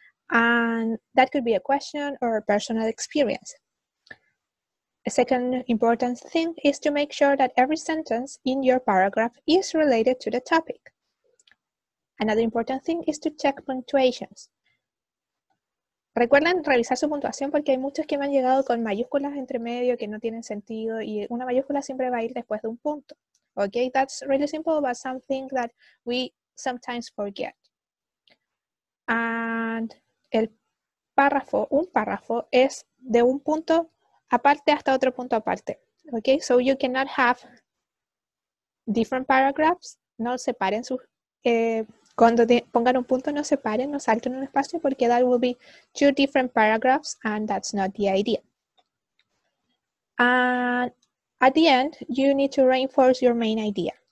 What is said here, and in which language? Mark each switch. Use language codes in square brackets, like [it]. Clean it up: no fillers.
[en] And that could be a question or a personal experience. A second important thing is to make sure that every sentence in your paragraph is related to the topic. Another important thing is to check punctuations. [es] Recuerden revisar su puntuación porque hay muchos que me han llegado con mayúsculas entre medio que no tienen sentido y una mayúscula siempre va a ir después de un punto. [en] Okay, that's really simple, but something that we sometimes forget. [es] And el párrafo, un párrafo es de un punto aparte hasta otro punto aparte. [en] Okay, so you cannot have different paragraphs. [es] No separen sus cuando pongan un punto, no separen, no salten un espacio porque [en] that will be two different paragraphs and that's not the idea. And at the end, you need to reinforce your main idea.